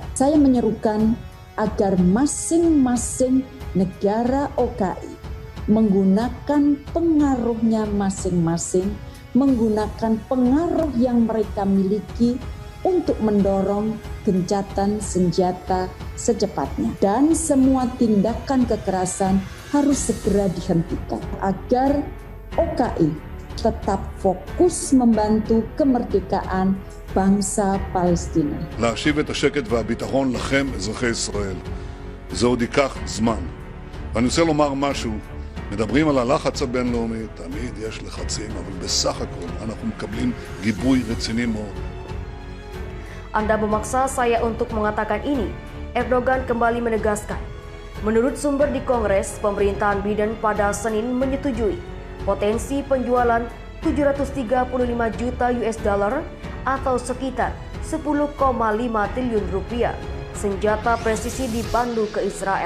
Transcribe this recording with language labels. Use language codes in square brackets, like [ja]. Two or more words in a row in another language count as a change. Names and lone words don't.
[id] Saya menyerukan agar masing-masing negara OKI menggunakan pengaruhnya masing-masing, menggunakan pengaruh yang mereka miliki untuk mendorong gencatan senjata secepatnya. Dan semua tindakan kekerasan harus segera dihentikan agar OKI tetap fokus membantu kemerdekaan bangsa Palestina. [he] להשיב את השקט והביטחון לכם, אזרחי ישראל. זה עוד ייקח זמן. ואני רוצה לומר משהו, מדברים על הלחץ הבינלאומי, תמיד יש לחצים, אבל בסך הכל אנחנו מקבלים גיבוי רציני מאוד. [id] Anda memaksa saya untuk mengatakan ini, Erdogan kembali menegaskan. Menurut sumber di Kongres, pemerintahan Biden pada Senin menyetujui potensi penjualan 735 juta [en] US dollar [id] atau sekitar 10,5 triliun rupiah senjata presisi dipandu ke Israel.